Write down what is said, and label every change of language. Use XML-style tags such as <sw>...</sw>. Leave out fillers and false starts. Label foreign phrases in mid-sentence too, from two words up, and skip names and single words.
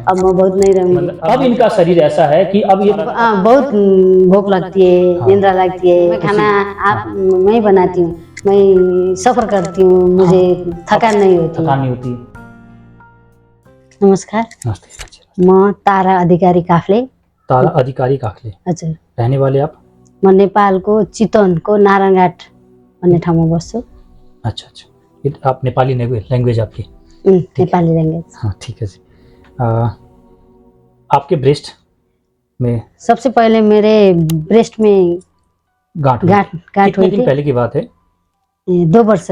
<hi>अब मैं बहुत नहीं रहूंगी। अब इनका शरीर ऐसा है कि अब ये बहुत भूख लगती है, निंद्रा लगती है। मैं खाना मैं बनाती हूँ, मैं सफर करती हूँ, मुझे थकान नहीं होती। नमस्कार, मैं तारा अधिकारी काफ्ले। तारा अधिकारी काफ्ले, हजुर। रहने वाले आप?</hi> <ne>म नेपालको चितवनको नारायणघाट भन्ने ठाउँमा बस्छु।</ne> <hi>अच्छा। आप नेपाली लैंग्वेज आपकी? नेपाली लैंग्वेज। हाँ, ठीक है जी। आपके ब्रेस्ट में सबसे पहले मेरे ब्रेस्ट में गांठ हुई थी। पहले की बात है? 2 वर्ष,</hi>